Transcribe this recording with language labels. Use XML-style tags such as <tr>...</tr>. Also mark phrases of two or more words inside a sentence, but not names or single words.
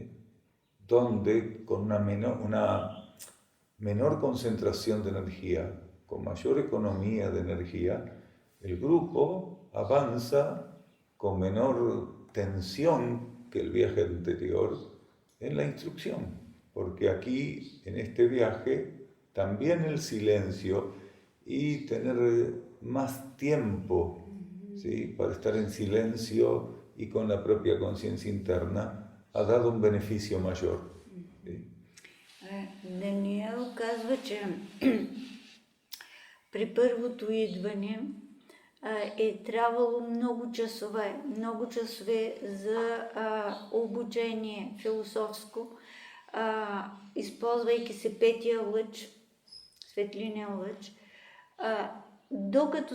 <es>Donde con una menor concentración de energía, con mayor economía de energía, el grupo avanza con menor tensión que el viaje anterior en la instrucción, porque aquí, en este viaje, también el silencio y tener más tiempo, ¿sí? Para estar en silencio y con la propia conciencia interna ha dado un beneficio mayor. ¿Sí?</es> <bg>Даниел казва, че при първото идване е трябвало много часове за обучение философско, използвайки се петия лъч, светлинен лъч, докато</bg>